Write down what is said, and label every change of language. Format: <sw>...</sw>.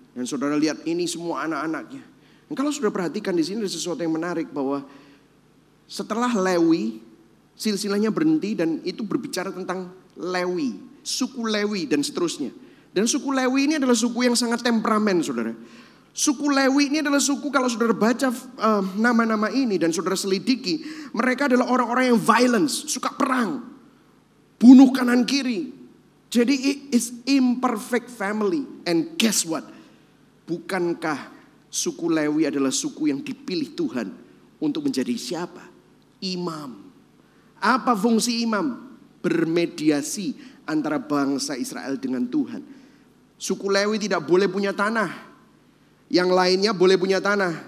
<id>Dan saudara lihat ini semua anak-anaknya. Dan kalau saudara perhatikan di sini ada sesuatu yang menarik bahwa setelah Lewi, silsilahnya berhenti dan itu berbicara tentang Lewi, suku Lewi dan seterusnya. Dan suku Lewi ini adalah suku yang sangat temperamen, saudara. Suku Lewi ini adalah suku, kalau saudara baca nama-nama ini dan saudara selidiki, mereka adalah orang-orang yang violence, suka perang, bunuh kanan kiri.</id> <en>Jadi it is imperfect family. And guess what?</en> <id>Bukankah suku Lewi adalah suku yang dipilih Tuhan untuk menjadi siapa? Imam. Apa fungsi imam? Bermediasi antara bangsa Israel dengan Tuhan. Suku Lewi tidak boleh punya tanah. Yang lainnya boleh punya tanah.</id>